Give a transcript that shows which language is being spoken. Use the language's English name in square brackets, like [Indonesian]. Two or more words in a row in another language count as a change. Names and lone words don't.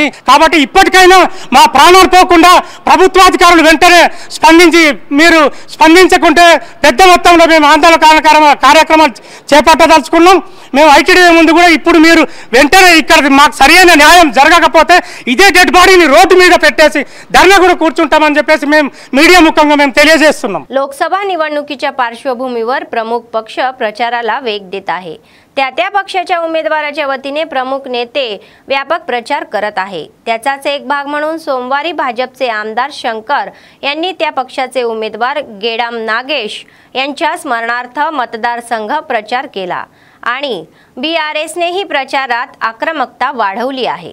[Telugu] కాబట్టి ఇప్పటికైనా మా ప్రాణాలు పోకుండా ప్రభుత్వాధికారులు వెంటనే స్పందించి, మీరు స్పందించకుంటే పెద్ద మొత్తంలో మేము ఆందోళన కార్యక్రమాలు చేపట్టదలుచుకున్నాం। మేము ఐటీడీఏ ముందు కూడా ఇప్పుడు మీరు వెంటనే ఇక్కడ మాకు సరైన న్యాయం జరగకపోతే ఇదే డెడ్ బాడీని రోడ్డు మీద పెట్టేసి ధర్నా కూడా కూర్చుంటామని చెప్పేసి మేము మీడియా ముఖంగా మేము తెలియజేస్తున్నాం। [Marathi] लोकसभा निवडणुकीच्या पार्श्वभूमीवर प्रमुख पक्ष प्रचाराला वेग देत आहे। त्या पक्षाच्या उमेदवाराच्या वतीने प्रमुख नेते व्यापक प्रचार करत आहे। त्याचाच एक भाग म्हणून सोमवारी भाजपचे आमदार शंकर यांनी त्या पक्षाचे उमेदवार गेडाम नागेश यांच्या स्मरणार्थ मतदारसंघ प्रचार केला आणि BRSनेही प्रचारात आक्रमकता वाढवली आहे।